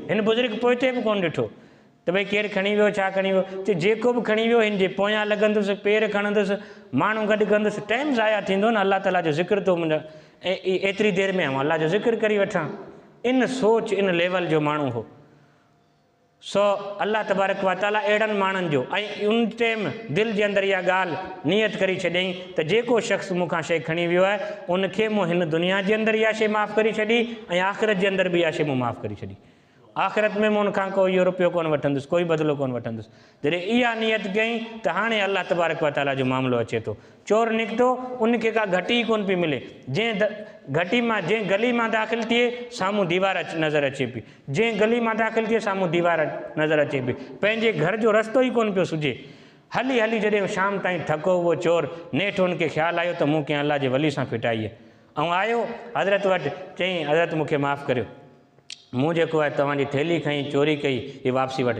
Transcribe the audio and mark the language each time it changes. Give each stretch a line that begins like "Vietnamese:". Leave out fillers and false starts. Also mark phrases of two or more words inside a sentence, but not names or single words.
Sindhi: हिन बुज़ुर्ग पोइते बि कोन ॾिठो त भई केरु खणी वियो, छा खणी वियो। चए जेको बि खणी वियो हिन जे पोयां लॻंदुसि, पेर खणंदुसि, माण्हू गॾु कंदुसि, टाइम ज़ाया थींदो न, अल्लाह ताला जो ज़िक्र थो मुंहिंजा ऐं एतिरी देरि में अल्लाह जो ज़िक्र करी वठां। इन सोच इन लेवल जो माण्हू हो। सो अल्लाह तबारक व तआला अहिड़नि माण्हुनि जो ऐं उन टाइम दिलि जे अंदरि इहा ॻाल्हि नियत करी छॾियईं त जेको शख़्स मूंखां शइ खणी वियो आहे उनखे मूं हिन दुनिया जे अंदरि इहा शइ माफ़ु करे छॾी ऐं आख़िरत जे अंदरि बि इहा शइ मूं माफ़ु करे छॾी। आख़िरत में मूं उनखां कोई इहो रुपयो कोन वठंदुसि, कोई बदिलो कोन वठंदुसि। जॾहिं इहा नियत कयईं त हाणे अल्लाह तबारक व तआला जो मामिलो अचे थो। चोर निकितो, उनखे का घटी ई कोन पई मिले। जंहिं घटी मां, जंहिं गली मां दाख़िल थिए साम्हूं दीवार नज़र अचे पई, जंहिं गली मां दाख़िल थिए साम्हूं दीवार नज़र अचे पई, पंहिंजे घर जो रस्तो ई कोन पियो सुझे। हली हली जॾहिं शाम ताईं थको उहो चोर, नेठि उनखे ख़्यालु आयो त मूं कंहिं अल्लाह जे वली सां फिटाई आहे ऐं आयो हज़रत वटि, चयईं हज़रत मूंखे माफ़ु करियो, मूं जेको आहे तव्हांजी थैली खई, चोरी कई, हीअ वापसी वटि।